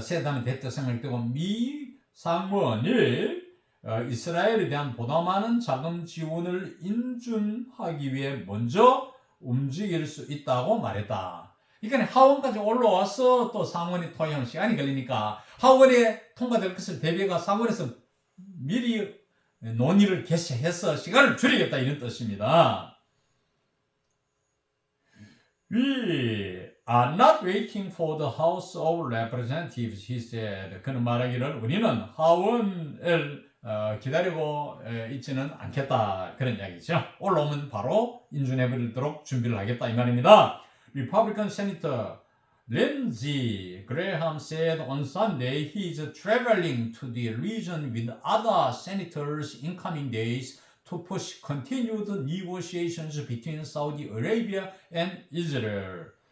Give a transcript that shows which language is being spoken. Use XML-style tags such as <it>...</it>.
<ko>세드하면 됐다 생각되고 미 상원이 이스라엘에 대한 보다 많은 자금 지원을 인준하기 위해 먼저 움직일 수 있다고 말했다. 그러니까 하원까지 올라와서 또 상원이 통과하면 시간이 걸리니까 하원에 통과될 것을 대비해가 상원에서 미리 논의를 개시해서 시간을 줄이겠다 이런 뜻입니다.</ko> <en>We are not waiting for the House of Representatives, he said.</en> <ko>그는 말하기를 우리는 하원을 기다리고 있지는 않겠다. 그런 이야기죠. 올라오면 바로 인준해버리도록 준비를 하겠다 이 말입니다.</ko> <en>Republican Senator Lindsey Graham said on Sunday he is traveling to the region with other senators in coming days to push continued negotiations between Saudi Arabia and Israel.</en>